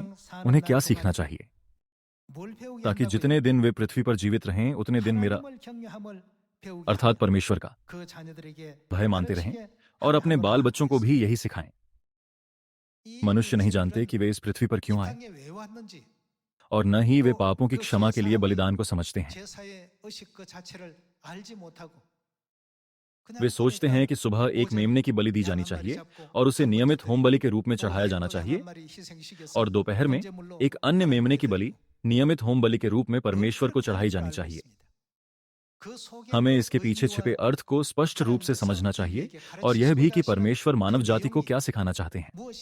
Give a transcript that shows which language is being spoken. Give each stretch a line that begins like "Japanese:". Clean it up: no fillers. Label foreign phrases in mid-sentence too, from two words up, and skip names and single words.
Hindi: उन्हें क्या सीखना चाहिए? ताकि जितने दिन वे पृथ्वी पर जीवित रहें उतने दिन मेरा अर्थात परमेश्वर का भय मानते रहें और अपने बाल बच्चों को भी यही सिखाएं। मनुष्य नहीं जानते कि वे इस पृथ्वी पर क्यों आए और न ही वे पापों की क्षमा के लिए बलिदान को समझते हैं।
Korean: 제사의 의식 그 자체를 알지 못하고
Hindi: वे सोचते हैं कि सुबह एक मेमने की बलि दी जानी चाहिए और उसे नियमित होम बलि के रूप में चढ़ाया जाना चाहिए, और दोपहर में एक अन्य मेमने की बलि नियमित होम बलि के रूप में परमेश्वर को चढ़ाई जानी चाहिए। हमें इसके पीछे छिपे अर्थ को स्पष्ट रूप से समझना चाहिए और यह भी कि परमेश्वर मानव जाति को क्या सिखाना चाहते हैं।